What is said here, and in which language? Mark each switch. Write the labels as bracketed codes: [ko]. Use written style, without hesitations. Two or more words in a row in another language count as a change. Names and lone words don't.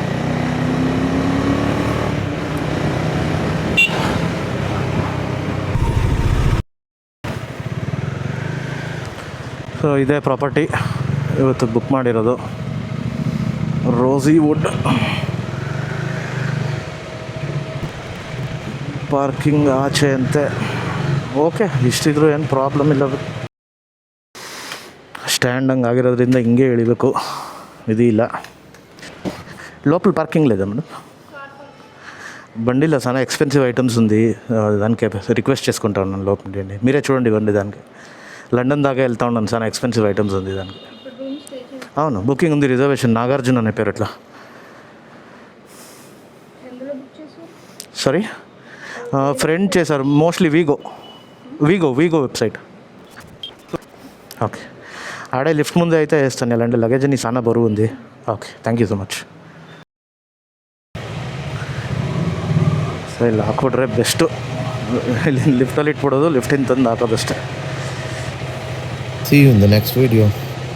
[kn] ಸೊ ಇದೇ ಪ್ರಾಪರ್ಟಿ ಇವತ್ತು ಬುಕ್ ಮಾಡಿರೋದು, ರೋಸಿ ವುಡ್. ಪಾರ್ಕಿಂಗ್ ಆಚೆ ಅಂತೆ. ಓಕೆ, ಇಷ್ಟಿದ್ರು ಏನು ಪ್ರಾಬ್ಲಮ್ ಇಲ್ಲ. ಸ್ಟ್ಯಾಂಡ್ ಹಂಗೆ ಆಗಿರೋದ್ರಿಂದ ಹಿಂಗೆ ಇಳಿಬೇಕು, ಇದು ಇಲ್ಲ. [te] లోపల పార్కింగ్ లేదా మేడం? బండిలో చాలా [en] expensive items [te] ఉంది, దానికి రిక్వెస్ట్ చేసుకుంటా ఉన్నాను లోపల. మీరే చూడండి బండి దానికి. లండన్ దాకా వెళ్తా ఉన్నాను, చాలా [en] expensive items [te] ఉంది దానికి. అవును, బుకింగ్ ఉంది, రిజర్వేషన్. నాగార్జున అనే పేరు. ఎట్లా? సారీ, ఫ్రెండ్ చేశారు మోస్ట్లీ. వీగో వెబ్సైట్. ఓకే, ఆడే లిఫ్ట్ ముందే అయితే వేస్తాను. ఇలాంటి లగేజ్ అని చాలా బరువు ఉంది. ఓకే, [en] thank you so much. [kn] ಸೊ ಇಲ್ಲಿ ಹಾಕ್ಬಿಟ್ರೆ ಬೆಸ್ಟು. ಇಲ್ಲಿ ಲಿಫ್ಟಲ್ಲಿ ಇಟ್ಬಿಡೋದು, ಲಿಫ್ಟಿಂದ ತಂದು ಹಾಕೋದಷ್ಟೇ. [en] See you in the next video.